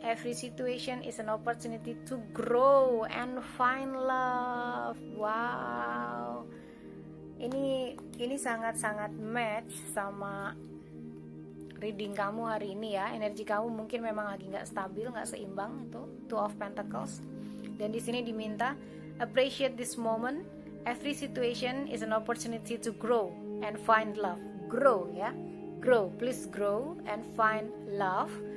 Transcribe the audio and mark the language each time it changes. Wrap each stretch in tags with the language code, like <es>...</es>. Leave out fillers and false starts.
<en>Every situation is an opportunity to grow and find love. Wow.</en> <id>Ini sangat-sangat match sama reading kamu hari ini ya. Energi kamu mungkin memang lagi nggak stabil, nggak seimbang itu.</id> <en>Two of Pentacles.</en> <id>Dan di sini diminta</id> <en>appreciate this moment. Every situation is an opportunity to grow and find love. Grow ya. Grow, please grow and find love.</en>